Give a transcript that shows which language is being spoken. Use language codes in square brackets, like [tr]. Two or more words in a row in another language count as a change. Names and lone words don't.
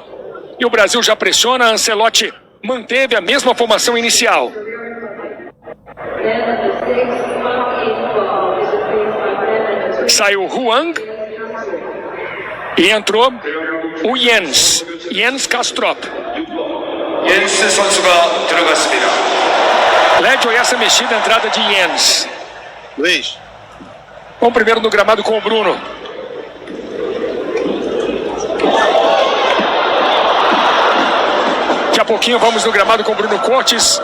[pt] E o Brasil já pressiona. Ancelotti manteve a mesma formação inicial. Saiu o Hwang. E entrou o Jens Kastrop. [ko] 옌스 선수가 들어갔습니다. [pt] Lédio, essa mexida, a entrada de Jens. Luiz. Vamos primeiro no gramado com o Bruno. Daqui a pouquinho vamos no gramado com o Bruno Cortes.